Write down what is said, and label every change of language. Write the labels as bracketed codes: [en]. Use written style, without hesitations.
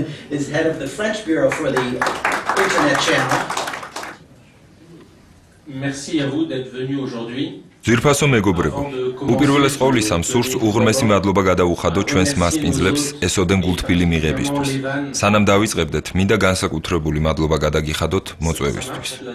[en] is head of the French bureau for the internet channel. [fr] Merci à vous d'être venu aujourd'hui. [ka] ძვირფასო მეგობრებო, უპირველეს ყოვლისა მსურს უღრმესი მადლობა გადაუხადო ჩვენს მასპინძლებს ესოდენ გულთბილი მიღებისთვის. სანამ დავიწყებდეთ, მინდა განსაკუთრებული მადლობა გადაგიხადოთ მოწვევისთვის.